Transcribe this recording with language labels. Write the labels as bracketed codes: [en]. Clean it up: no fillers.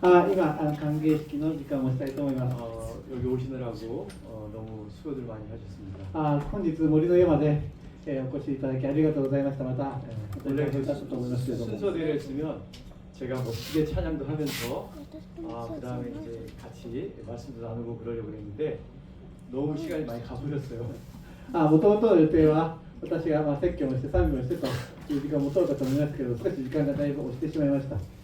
[ja] 今、歓迎式の時間をしたいと思います。 [ko] 여기 오시느라고 너무 수고들 많이 하셨습니다. [ja] 本日森の山で、お越しいただきありがとうございました。また、 [ko] 원래 [ja] お時間だったと思いますけれども。 [ko] 순서대로 했으면 제가 멋지게 찬양도 하면서 그다음에 이제 같이 말씀도 나누고 그러려고 했는데 너무 시간이 많이 가버렸어요. [ja] もともとの予定は、私が説教をして賛美をしてという時間も取るかと思いますけど、少し時間がだいぶ押してしまいました。